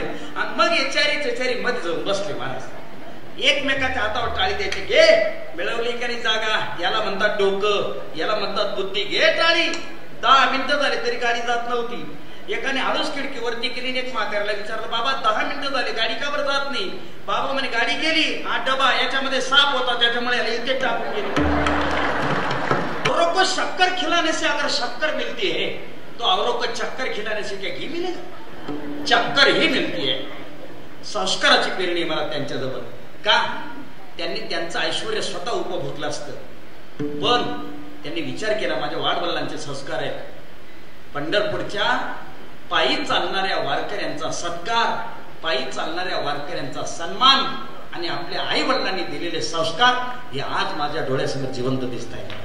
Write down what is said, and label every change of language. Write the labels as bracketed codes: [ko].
[mr] आणि मग एचारी मध्ये जाऊन बसले महाराज. एकमेकाच्या हातावर टाळी द्यायची, घे मिळवली का नाही जागा. याला म्हणतात डोकं, याला म्हणतात बुद्धी. घे टाळी. 10 मिनिटं झाले तरी गाडी जात नव्हती. एकाने हळूच खिडकीवरती केली. एक म्हाताऱ्याला विचारलं, बाबा 10 मिनिटं झाली गाडी का बरं जात नाही? बाबा म्हणे गाडी गेली, हा डबा याच्यामध्ये साप होता त्याच्यामुळे इथे टाकून गेली. [hi] औरों को शक्कर खिलाने से अगर शक्कर मिलती है तो औरों को चक्कर खिलाने से क्या घी मिलेगा? [mr] चक्कर ही मिळती आहे. संस्काराची पेरणी मला त्यांच्याजवळ. का? त्यांनी त्यांचं ऐश्वर स्वतः उपभोगलं असतं, पण त्यांनी विचार केला माझ्या वाडवडिलांचे संस्कार आहेत. पंढरपूरच्या पायी चालणाऱ्या वारकऱ्यांचा सत्कार, पायी चालणाऱ्या वारकऱ्यांचा सन्मान आणि आपल्या आई वडिलांनी दिलेले संस्कार हे आज माझ्या डोळ्यासमोर जिवंत दिसत आहे.